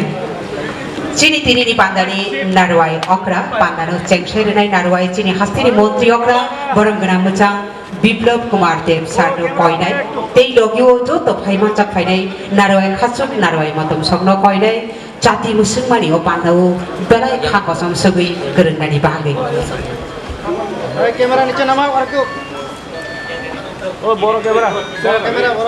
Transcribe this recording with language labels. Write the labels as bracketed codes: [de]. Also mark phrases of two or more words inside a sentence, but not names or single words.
[trp] Chini tini ni pandani narwai okra pandano chengsai renai narwai chini hastini montri okra borongana muchang Biplab Kumar Dev Sarno Koinai, Tei Logio Joto Paimanjak Phainai, Narwai Khachuk Narwai Matom Sokno Koinai, Jati Musungmani o Pandau, Belai Khakosam Sugui, Gurunani Bagi. [bn] ক্যামেরা নিচে নামাও আর কেউ ও বড় ক্যামেরা বড়